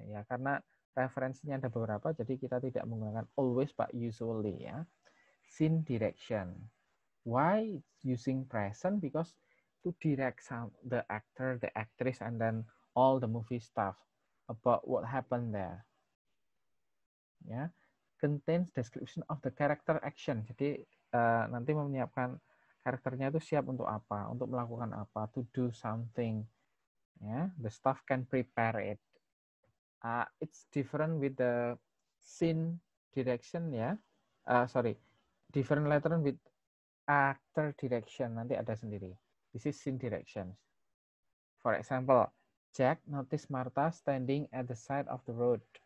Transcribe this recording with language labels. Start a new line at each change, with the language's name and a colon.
Indonesian: Karena referensinya ada beberapa, jadi kita tidak menggunakan
English: always but usually,
Indonesian: Scene direction.
English: Why using present? Because to direct the actor, the actress, and then all the movie stuff about what happened there. Contains description of the character action.
Indonesian: Jadi nanti menyiapkan karakternya itu siap untuk apa, untuk melakukan apa,
English: to do something. Ya, the staff can prepare it. It's different with the scene direction ya. Sorry, different letter with actor direction.
Indonesian: Nanti ada sendiri.
English: This is scene directions. For example, Jack noticed Martha standing at the side of the road.